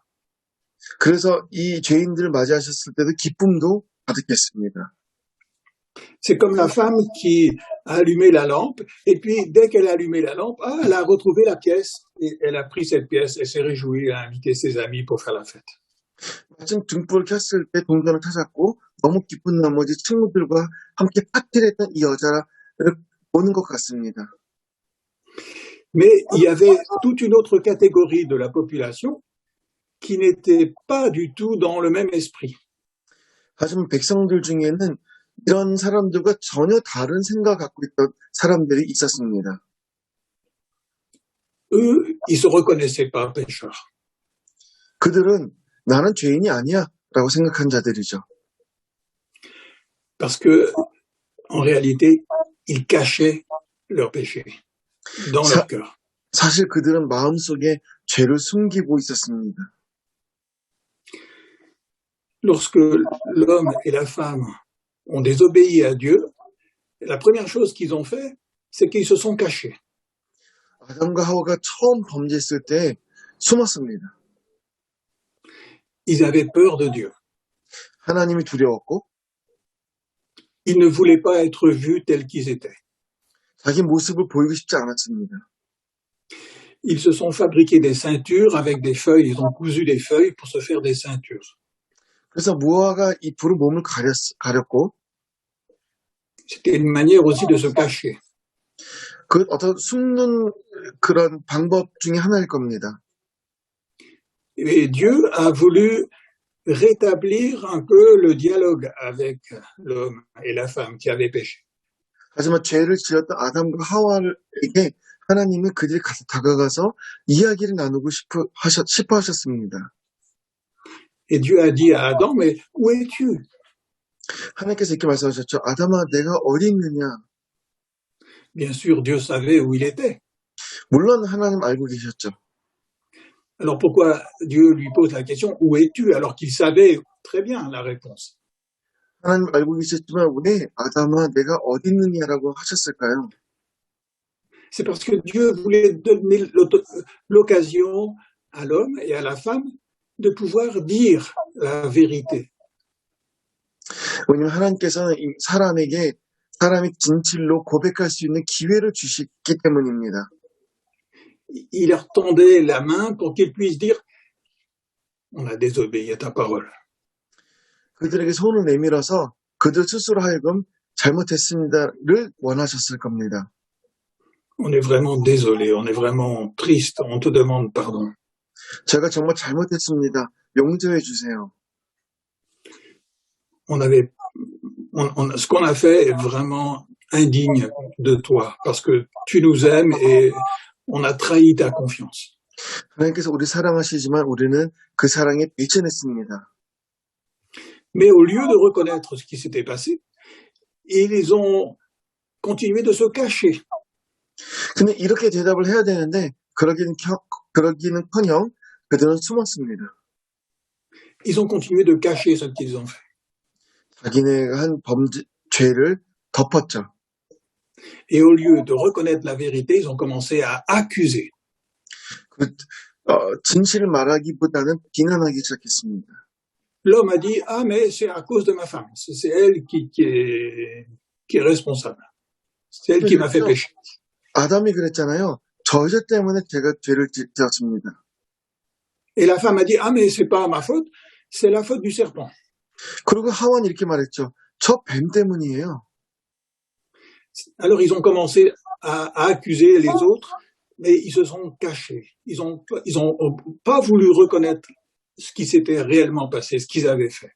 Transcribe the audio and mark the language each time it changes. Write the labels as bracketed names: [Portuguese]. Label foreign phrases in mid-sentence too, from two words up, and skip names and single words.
[Korean] 그래서 이 죄인들을 맞이하셨을 때도 기쁨도 가득했습니다. [French] C'est comme la femme qui a allumé la lampe, et puis dès qu'elle a allumé la lampe, elle a retrouvé la pièce, et elle a pris cette pièce, et s'est réjouie, elle a invité ses amis pour faire la fête. [Korean] 마침 등불을 켰을 때 동전을 찾았고 너무 기쁜 나머지 친구들과 함께 파티를 했던 이 여자를 보는 것 같습니다. [French] Mais il y avait toute une autre catégorie de la population qui n'était pas du tout dans le même esprit. [Korean] 하지만 백성들 중에는 이런 사람들과 전혀 다른 생각을 갖고 있던 사람들이 있었습니다. [French] Eux, ils se reconnaissaient pas pécheurs. [Korean] 그들은 나는 죄인이 아니야 라고 생각한 자들이죠. [French] Parce que, en réalité, ils cachaient leurs péchés dans leur cœur. [Korean] 사실 그들은 마음속에 죄를 숨기고 있었습니다. [French] Lorsque l'homme et la femme ont désobéi à Dieu, la première chose qu'ils ont fait, c'est qu'ils se sont cachés. [Korean] 아담과 하와가 처음 범죄했을 때 숨었습니다. [French] Ils avaient peur de Dieu. [Korean] 하나님이 두려웠고 [French] Ils ne voulaient pas être vus tels qu'ils étaient. [Korean] 자기 모습을 보이고 싶지 않았습니다. [French] Ils se sont fabriqués des ceintures avec des feuilles. Ils ont cousu des feuilles pour se faire des ceintures. [Korean] 그래서 무화과 잎으로 몸을 가렸고 [French] C'était une manière aussi de se cacher. [Korean] 그 어떤 숨는 그런 방법 중에 하나일 겁니다. [French] Et Dieu a voulu rétablir un peu le dialogue avec l'homme et la femme qui avaient péché. [Korean] 하지만 죄를 지었던 아담과 하와에게 하나님은 그들이 다가가서 이야기를 나누고 싶어 하셨습니다. [French] Et Dieu a dit à Adam, mais où es-tu? [Korean] 하나님께서 이렇게 말씀하셨죠. 아담아, 내가 어디 있느냐? [French] Bien sûr, Dieu savait où il était. [Korean] 물론 하나님 알고 계셨죠. [French] Alors pourquoi Dieu lui pose la question, où es-tu? Alors qu'il savait très bien la réponse. [Korean] 하나님 알고 계셨지만 왜 아담아, 내가 어디 있느냐라고 하셨을까요? [French] C'est parce que Dieu voulait donner l'occasion à l'homme et à la femme de pouvoir dire la vérité. [Korean] 왜냐하면 하나님께서는 이 사람이 진실로 고백할 수 있는 기회를 주시기 때문입니다. [French] Il leur tendait la main pour qu'ils puissent dire, on a désobéi à ta parole. [Korean] 그들에게 손을 내밀어서 그들 스스로 하여금 잘못했습니다를 원하셨을 겁니다. [French] On est vraiment désolé, on est vraiment triste, on te demande pardon. [Korean] 제가 정말 잘못했습니다. 용서해 주세요. [French] Ce qu'on a fait est vraiment indigne de toi, parce que tu nous aimes et on a trahi ta confiance. [Korean] 하나님께서 우리 사랑하시지만 우리는 그 사랑에 미천했습니다. [French] Mais au lieu de reconnaître ce qui s'était passé, ils ont continué de se cacher. [Korean] 근데 이렇게 대답을 해야 되는데 그러기는커녕 그들은 숨었습니다. [French] Ils ont continué de cacher ce qu'ils ont fait. [Korean] 자기네가 한 죄를 덮었죠. [French] Et au lieu de reconnaître la vérité, ils ont commencé à accuser. [Korean] 진실을 말하기보다는 비난하기 시작했습니다. [French] L'homme a dit, ah mais c'est à cause de ma femme, c'est elle qui est responsable. C'est elle qui m'a fait pécher. [Korean] 아담이 그랬잖아요. 저 여자 때문에 제가 죄를 지었습니다. [French] Et la femme a dit, ah mais c'est pas ma faute, c'est la faute du serpent. [Korean] 그리고 하와는 이렇게 말했죠. 저 뱀 때문이에요. [French] Alors ils ont commencé à accuser les autres, mais ils se sont cachés. Ils ont pas voulu reconnaître ce qui s'était réellement passé, ce qu'ils avaient fait.